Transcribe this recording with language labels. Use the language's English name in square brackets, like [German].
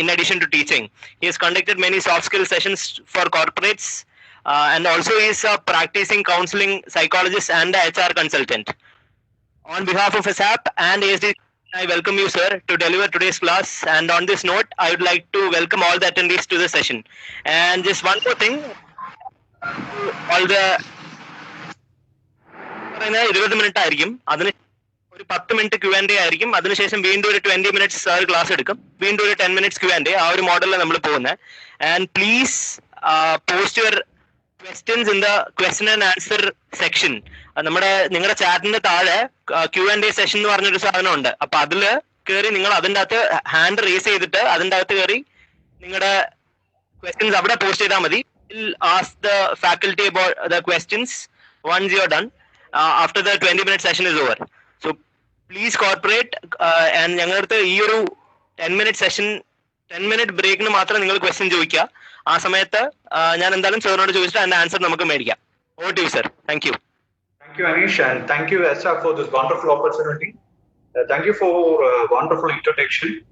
[English] In addition to teaching, he has conducted many soft skill sessions for corporates, and also he is a practicing counseling psychologist and a HR consultant. On behalf of ASAP and ASD, I welcome you, sir, to deliver today's class. And on this note, I would like to welcome all the attendees to the session. And just one more thing, all the [Malayalam] 20 minute ആയിരിക്കും, അതിന് ഒരു 10 minute Q&A ആയിരിക്കും, അതിനുശേഷം വീണ്ടും ഒരു 20 minutes sir class എടുക്കും, വീണ്ടും ഒരു 10 മിനിറ്റ്സ് Q&A, ആ ഒരു മോഡലിലാണ് നമ്മൾ പോകുന്നത്. [English] And please post your questions in the question and answer section. [Malayalam] നിങ്ങളുടെ ചാറ്റിന്റെ താഴെ Q&A സെഷൻ എന്ന് പറഞ്ഞൊരു സാധനം ഉണ്ട്. അപ്പൊ അതില് കയറി നിങ്ങൾ അതിൻ്റെ അകത്ത് ഹാൻഡ് റേസ് ചെയ്തിട്ട് അതിൻ്റെ അകത്ത് കയറി നിങ്ങളുടെ ക്വസ്റ്റ്യൻസ് അവിടെ പോസ്റ്റ് ചെയ്താൽ മതി. [English] Ask the faculty about the questions once you are done, after the 20-minute session is over. So please cooperate, and [Malayalam] ഞങ്ങളുടെ അടുത്ത് ഈ ഒരു 10-minute സെഷൻ 10-minute ബ്രേക്കിന് മാത്രം നിങ്ങൾ ക്വസ്റ്റ്യൻ ചോദിക്കുക. ആ സമയത്ത് ഞാൻ എന്തായാലും സാറിനോട് ചോദിച്ചിട്ട് അതിന്റെ ആൻസർ നമുക്ക് മേടിക്കാം. [English] Over to you, sir. Thank you. Thank you, Anish, and thank you, Asa, for this wonderful opportunity. Thank you for wonderful introduction.